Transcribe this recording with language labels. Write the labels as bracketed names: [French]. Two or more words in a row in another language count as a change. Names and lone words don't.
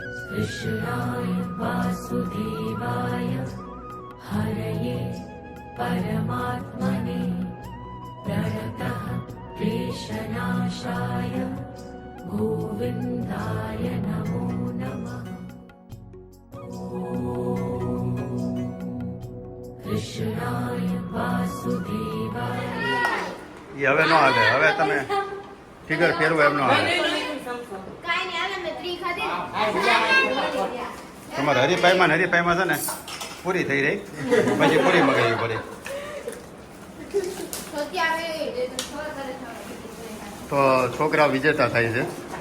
[Sanskrit] कृष्णाय वासुदेवाय हरये परमात्मने प्रणतः क्लेशनाशाय गोविन्दाय नमो नमः। कृष्णाय वासुदेवाय [Gujarati] એ હવે નો હાલે. હવે તમે ફિગર ફેરવો એમ નો હાલે. તમારે હરીફાઈમાં છે ને પૂરી થઈ રહી, પછી પૂરી મગાવી પડે. તો છોકરા વિજેતા થાય છે.